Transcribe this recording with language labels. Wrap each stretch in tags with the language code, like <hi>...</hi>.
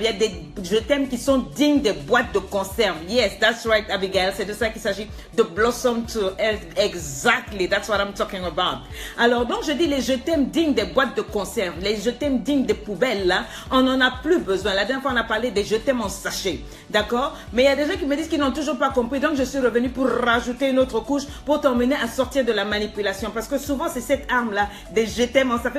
<fr>Il y a des je t'aime qui sont dignes des boîtes de conserve.</fr> <en>Yes, that's right, Abigail.</en> <fr>C'est de ça qu'il s'agit.</fr> <en>The Blossom Tour. Exactly, that's what I'm talking about.</en> <fr>Alors donc je dis les je t'aime dignes des boîtes de conserve, les je t'aime dignes des poubelles là, on n'en a plus besoin. La dernière fois on a parlé des je t'aime en sachet, d'accord? Mais il y a des gens qui me disent qu'ils n'ont toujours pas compris, donc je suis revenue pour rajouter une autre couche pour t'emmener à sortir de la manipulation, parce que souvent c'est cette arme là des je t'aime en sachet.</fr>